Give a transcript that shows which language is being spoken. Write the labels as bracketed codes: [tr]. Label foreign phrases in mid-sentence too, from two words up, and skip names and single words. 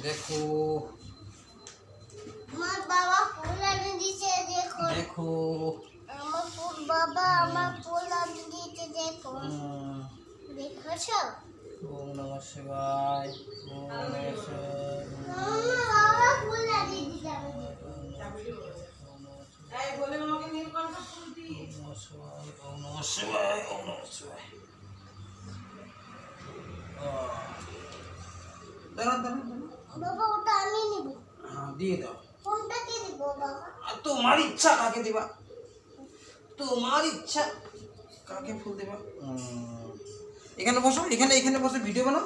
[bn] দেখো আমার বাবা ফুল এনে দিয়েছে দেখো দেখো আমার ফুল বাবা আমার ফুল এনে দিয়েছে দেখো দেখছো [sa] ওম নমঃ শিবায় ওম নমঃ শিবায় [bn] আমার বাবা ফুল এনে দিয়েছে এই বলে আমাকে নীলকণ্ঠ ফুল দি। [sa] ওম নমঃ শিবায় ওম নমঃ শিবায়। [bn] দাঁড়ান দাঁড়ান দাঁড়ান। বাবা ওটা আমি নিব হ্যাঁ দিয়ে দাও। কোনটা কি দিব বাবা আর তোমার ইচ্ছা কাকে দিবা, তোমার ইচ্ছা কাকে ফুল দেবা। এখানে বসো, এখানে এখানে বসে ভিডিও বানাও।